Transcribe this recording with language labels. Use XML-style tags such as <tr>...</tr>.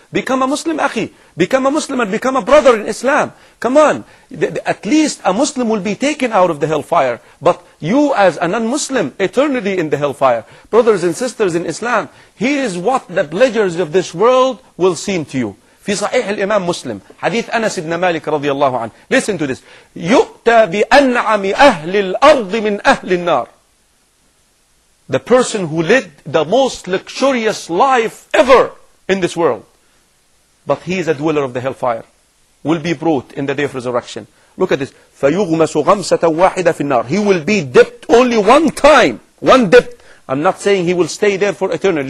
<en>Become a Muslim, akhi. Become a Muslim and become a brother in Islam. Come on. At least a Muslim will be taken out of the hellfire. But you as a non-Muslim, eternity in the hellfire. Brothers and sisters in Islam, here is what the pleasures of this world will seem to you.</en> <ar>في صحيح الإمام مسلم حديث أنس بن مالك رضي الله عنه.</ar> <en>Listen to this.</en> <ar>يؤتى بأنعم أهل الأرض من أهل النار.</ar> <en>The person who led the most luxurious life ever in this world, but he is a dweller of the hellfire, will be brought in the day of resurrection. Look at this.</en> <ar>فَيُغْمَسُ غَمْسَةً وَاحِدَةً فِي النَّارِ.</ar> <en>He will be dipped only one time. One dip. I'm not saying he will stay there for eternity.</en>